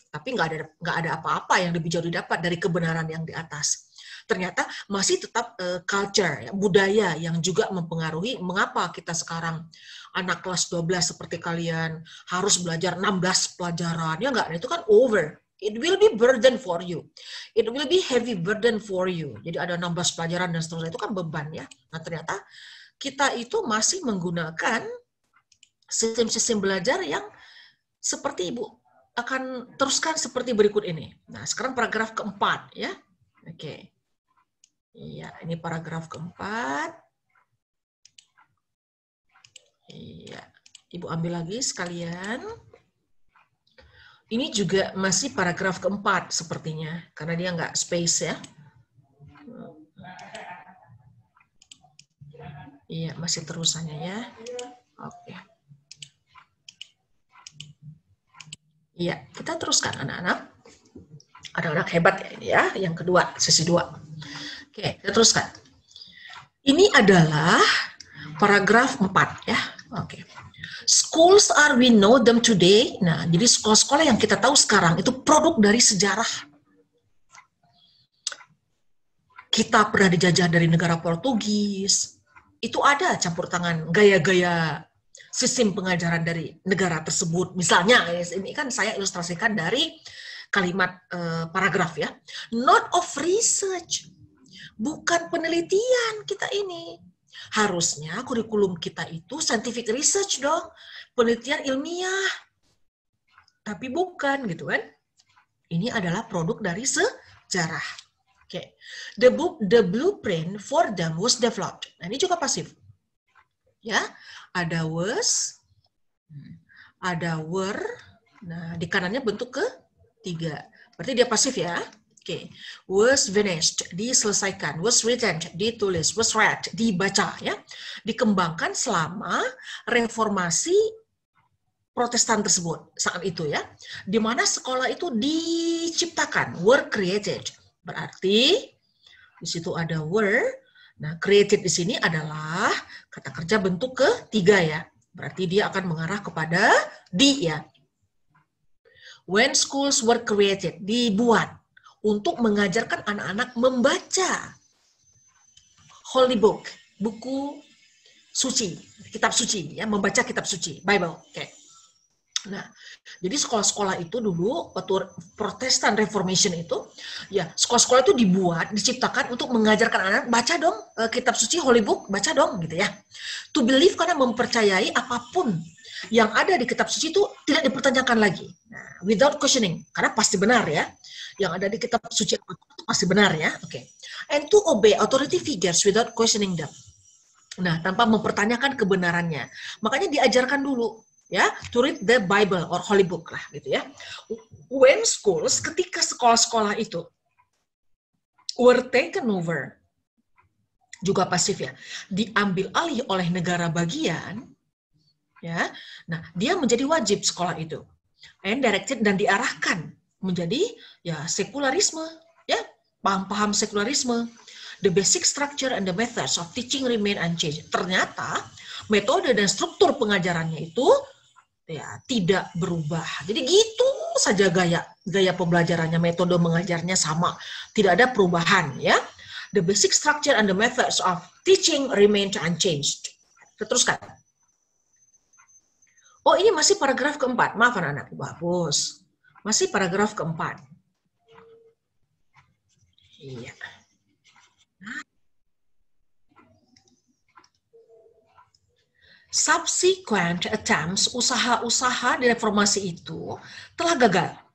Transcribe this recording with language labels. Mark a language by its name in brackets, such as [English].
[Indonesian] Tapi nggak ada apa-apa yang lebih jauh didapat dari kebenaran yang di atas. Ternyata masih tetap culture, ya, budaya yang juga mempengaruhi mengapa kita sekarang anak kelas 12 seperti kalian harus belajar 16 pelajaran. Ya nggak, itu kan over. [English] It will be burden for you. It will be heavy burden for you. [Indonesian] Jadi ada 16 pelajaran dan seterusnya, itu kan beban ya. Nah ternyata kita itu masih menggunakan sistem-sistem belajar yang seperti Ibu akan teruskan seperti berikut ini. Nah, sekarang paragraf keempat ya. Oke. Iya, ini paragraf keempat. Iya, Ibu ambil lagi sekalian. Ini juga masih paragraf keempat sepertinya, karena dia nggak space ya. Iya, masih terusannya ya. Oke. Iya, kita teruskan anak-anak. Anak-anak hebat ya ini ya, yang kedua, sesi 2. Oke, kita teruskan. Ini adalah paragraf 4 ya. Oke. [English] Schools are we know them today. [Indonesian] Nah, jadi sekolah-sekolah yang kita tahu sekarang itu produk dari sejarah. Kita pernah dijajah dari negara Portugis. Itu ada campur tangan gaya-gaya sistem pengajaran dari negara tersebut. Misalnya, ini kan saya ilustrasikan dari kalimat paragraf ya. [English] Not of research. [Indonesian] Bukan penelitian kita ini. Harusnya kurikulum kita itu scientific research dong. Penelitian ilmiah. Tapi bukan gitu kan. Ini adalah produk dari sejarah. [English] Oke, the blueprint for them was developed. [Indonesian] Nah, ini juga pasif. Ya, ada was, ada were. Nah, di kanannya bentuk ketiga. Berarti dia pasif ya. Oke, [English] was finished, [Indonesian] diselesaikan. [English] Was written, [Indonesian] ditulis. [English] Was read, [Indonesian] dibaca ya. Dikembangkan selama reformasi Protestan tersebut saat itu ya. Di mana sekolah itu diciptakan, [English] were created. [Indonesian] Berarti di situ ada were. Nah, created di sini adalah kata kerja bentuk ketiga ya. Berarti dia akan mengarah kepada di ya. [English] When schools were created, [Indonesian] dibuat untuk mengajarkan anak-anak membaca holy book, buku suci, kitab suci ya, membaca kitab suci, Bible. Oke. Nah, jadi sekolah-sekolah itu dulu waktu Protestan Reformation itu, ya sekolah-sekolah itu dibuat, diciptakan untuk mengajarkan anak baca dong kitab suci, holy book, baca dong gitu ya. [English] To believe [Indonesian] karena mempercayai apapun yang ada di kitab suci itu tidak dipertanyakan lagi. Nah, [English] without questioning, [Indonesian] karena pasti benar ya. Yang ada di kitab suci itu pasti benar ya. Oke. [English] And to obey authority figures without questioning them. [Indonesian] Nah, tanpa mempertanyakan kebenarannya. Makanya diajarkan dulu. Ya, [English] to read the Bible or Holy Book [Indonesian] lah gitu ya. [English] When schools, [Indonesian] ketika sekolah-sekolah itu [English] were taken over, [Indonesian] juga pasif ya, diambil alih oleh negara bagian, ya. Nah, dia menjadi wajib sekolah itu, [English] and directed [Indonesian] dan diarahkan menjadi ya sekularisme, ya paham-paham sekularisme. [English] The basic structure and the methods of teaching remain unchanged. [Indonesian] Ternyata metode dan struktur pengajarannya itu ya tidak berubah. Jadi gitu saja gaya pembelajarannya, metode mengajarnya sama, tidak ada perubahan ya. [English] The basic structure and the methods of teaching remain unchanged. [Indonesian] Teruskan. Oh, ini masih paragraf keempat. Maaf anak-anak, Ibu hapus. Masih paragraf keempat. Iya. [English] Subsequent attempts, [Indonesian] usaha-usaha di reformasi itu telah gagal.